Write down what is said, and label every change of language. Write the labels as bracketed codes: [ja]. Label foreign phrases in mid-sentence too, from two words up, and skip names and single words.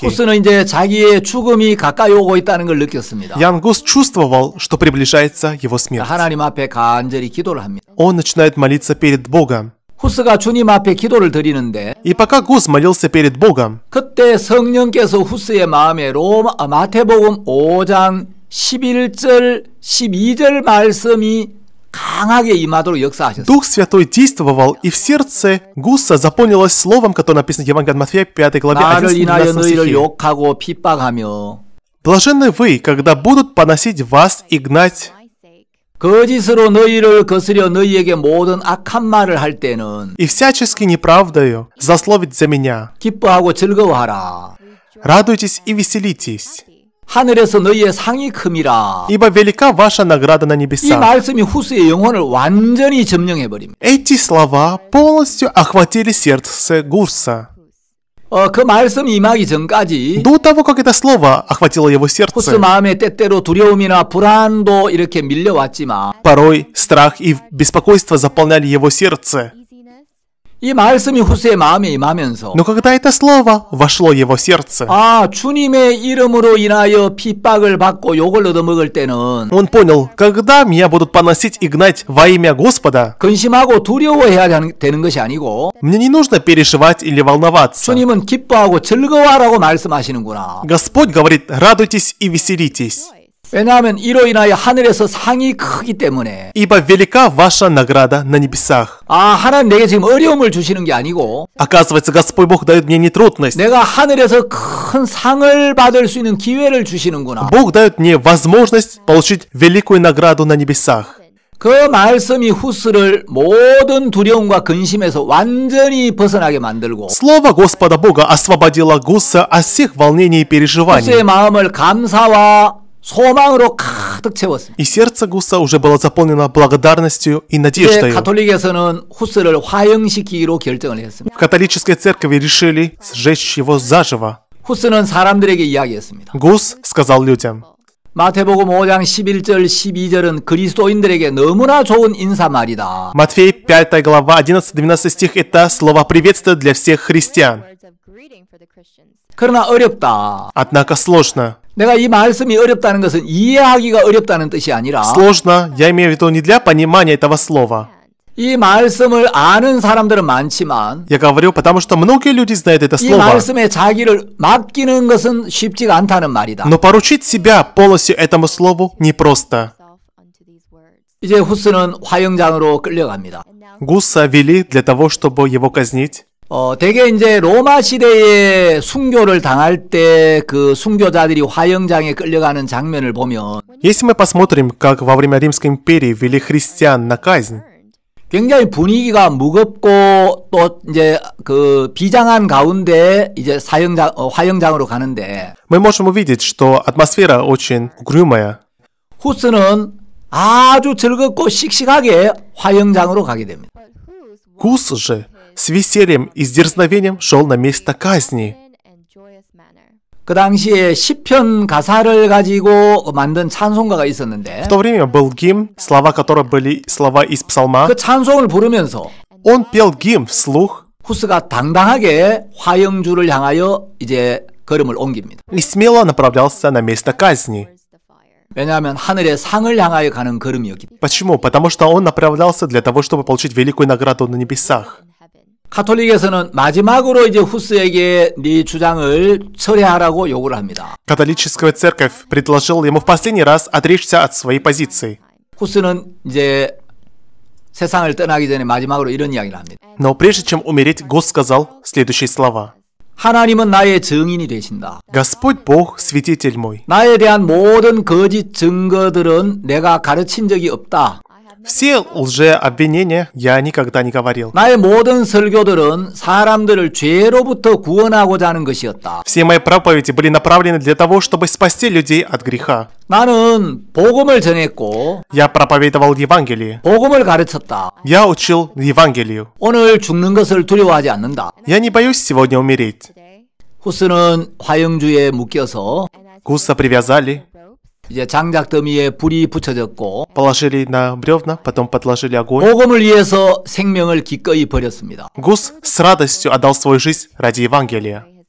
[ko] 후스는 이제 자기의 죽음이 가까이 오고 있다는 걸 느꼈습니다. [ru] Ян Гус чувствовал, что приближается его смерть. [ko] 하나님 앞에 간절히 기도를 합니다. [ru] Он начинает молиться перед Богом. [ko] 후스가 주님 앞에 기도를 드리는데 [ru] И пока Гус молился перед Богом, [ko] 그때 성령께서 후스의 마음에 마태복음 5장 11절 12절 말씀이 강하게 임하도록 역사하셨어요. [ru] Дух Святой действовал, и в сердце Гуса заполнилось словом, которое написано в Евангелии от Матфея, 5 главе, [ko] 나를 [ru] 11-12 [ko] 인하여 너희를 [ru] стихе. [ko] 욕하고 핍박하며 [ru] Блаженны вы, когда будут поносить вас и гнать, [ko] 거짓으로 너희를 거스려 너희에게 모든 악한 말을 할 때는 [ru] и всячески неправдою злословить за меня. [ko] 기뻐하고 즐거워하라. [ru] Радуйтесь и веселитесь, [ko] 하늘에서 너희의 상이 큼이라. [ru] ибо велика ваша награда на [ko] 이 [ru] небесах. [ko] 말씀이 후스의 영혼을 완전히 점령해버립니다. [ru] Эти слова полностью охватили сердце Гуса. [ko] 그 말씀이 임하기 전까지 [ru] До того, как это слово охватило его [ko] 후스 [ru] сердце, [ko] 마음에 때때로 두려움이나 불안도 이렇게 밀려왔지만 [ru] порой страх и беспокойство заполняли его сердце. [ko] 이 말씀이 후스의 마음에 임하면서 [ru] Но когда это слово вошло в его сердце, [ko] 주님의 이름으로 인하여 핍박을 받고 욕을 얻어먹을 때는 [ru] он понял, когда меня будут поносить и гнать во имя Господа, [ko] 근심하고 두려워해야 되는 것이 아니고 [ru] мне не нужно переживать или волноваться. [ko] 주님은 기뻐하고 즐거워하라고 말씀하시는구나. [ru] Господь говорит, радуйтесь и веселитесь. [ko] 왜냐하면 이로 인하여 하늘에서 상이 크기 때문에. [ru] Ибо велика ваша награда на небесах. [ko] 아, 하나님 내게 지금 어려움을 주시는 게 아니고 [ru] Оказывается, Господь Бог дает мне не трудность. [ko] 내가 하늘에서 큰 상을 받을 수 있는 기회를 주시는구나. [ru] Бог дает мне возможность получить великую награду на небесах. [ko] 그 말씀이 후스를 모든 두려움과 근심에서 완전히 벗어나게 만들고 [ru] Слово Господа Бога освободило Гуса от всех волнений и переживаний. [ko] 후스의 마음을 감사와 소망으로 가득 채웠습니다. [ru] И сердце Гуса уже было заполнено благодарностью и [ko] 이제 [ru] надеждой. [ko] 가톨릭에서는 후스를 화형시키기로 결정을 했습니다. [ru] В католической церкви решили сжечь его заживо. [ko] 후스는 사람들에게 이야기했습니다. [ru] Гус сказал людям. [ko] 마태복음 5장 11절 12절은 그리스도인들에게 너무나 좋은 인사말이다. [ru] Матфей 5 глава 11-12 стих – это слово приветствия для всех христиан. [ko] 그러나 어렵다. [ru] Однако сложно. [ko] 내가 이 말씀이 어렵다는 것은 이해하기가 어렵다는 뜻이 아니라 [ru] Сложно, я имею в виду не для понимания этого слова. [ko] 이 말씀을 아는 사람들은 많지만 [ru] Я говорю, потому что многие люди знают это [ko] 이 [ru] слово. [ko] 말씀에 자기를 맡기는 것은 쉽지가 않다는 말이다. [ru] Но поручить себя полностью этому слову непросто. [ko] 이제 후스는 화형장으로 끌려갑니다. [ru] Гуса вели для того, чтобы его казнить. [ko] 대개 이제 로마 시대에 순교를 당할 때 그 순교자들이 화형장에 끌려가는 장면을 보면 [ru] Если мы посмотрим, как во время Римской империи вели христиан на казнь, [ko] 굉장히 분위기가 무겁고 또 이제 그 비장한 가운데 이제 화형장으로 가는데 [ru] мы можем увидеть, что атмосфера очень угрюмая. [ko] 후스는 아주 즐겁고 씩씩하게 화형장으로 가게 됩니다. [ru] Гус же с весельем и с дерзновением шел на место казни. [ko] 그 당시에 시편 가사를 가지고 만든 찬송가가 있었는데 [ru] В то время был гимн, слова которого были слова из псалма. [ko] 그 찬송을 부르면서 [ru] Он пел гимн вслух [ko] 후스가 당당하게 화형주를 향하여 이제 걸음을 옮깁니다. [ru] и смело направлялся на место казни. [ko] 왜냐하면 하늘의 상을 향하여 가는 걸음이었기 때문에. [ru] Почему? Потому что он направлялся для того, чтобы получить великую награду на небесах. [ko] 가톨릭에서는 마지막으로 이제 후스에게 네 주장을 철회하라고 요구를 합니다. [ru] Католическая церковь предложила ему в последний раз отречься от своей позиции. [ko] 후스는 이제 세상을 떠나기 전에 마지막으로 이런 이야기를 합니다. [ru] Но прежде чем умереть, Гус сказал следующие слова. [ko] 하나님은 나의 증인이 되신다. [ru] Господь Бог, свидетель мой. [ko] 나에 대한 모든 거짓 증거들은 내가 가르친 적이 없다. [ru] Все лжеобвинения я никогда не говорил. [ko] 나의 모든 설교들은 사람들을 죄로부터 구원하고자 하는 것이었다. [ru] Все мои проповеди были направлены для того, чтобы спасти людей от греха. [ko] 나는 복음을 전했고 [ru] Я проповедовал Евангелие. [ko] 복음을 가르쳤다. [ru] Я учил Евангелию. [ko] 오늘 죽는 것을 두려워하지 않는다. [ru] Я не боюсь сегодня умереть. [ko] 후스는 화형주에 묶여서 [ru] Гуса привязали, [ko] 이제 장작 더미에 불이 붙여졌고 [ru] положили на бревна, потом подложили огонь. [ko] 복음을 위해서 생명을 기꺼이 버렸습니다. [ru] Гус с радостью отдал свою жизнь ради Евангелия.